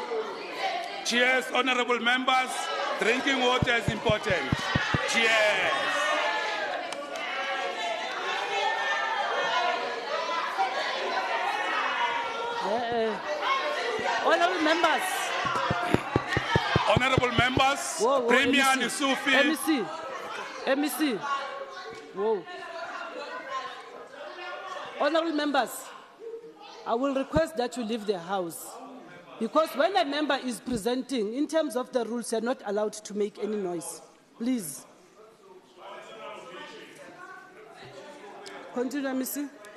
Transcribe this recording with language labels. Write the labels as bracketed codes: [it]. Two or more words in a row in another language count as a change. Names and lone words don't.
[en] Cheers, honorable members. Drinking water is important. Cheers. Honorable members. Honorable members, Premier MEC. Lesufi. MEC. Whoa. Honorable members, I will request that you leave the house. Because when a member is presenting, in terms of the rules, you are not allowed to make any noise. Please. Continue, MEC.